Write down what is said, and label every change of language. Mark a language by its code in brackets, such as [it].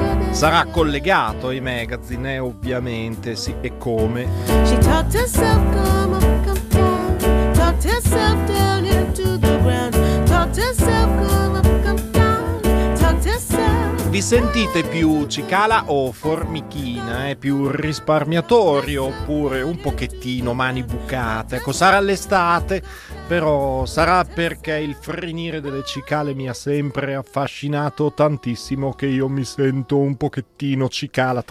[it] Sarà collegato ai magazine, ovviamente, sì, e come. [en] She talked herself, come up, come down. Talked herself down into the ground. Talked herself, come up, come down. Talked herself. [it] Vi sentite più cicala o formichina, più risparmiatori oppure un pochettino mani bucate? Ecco, sarà l'estate, però sarà perché il frenire delle cicale mi ha sempre affascinato tantissimo che io mi sento un pochettino cicala.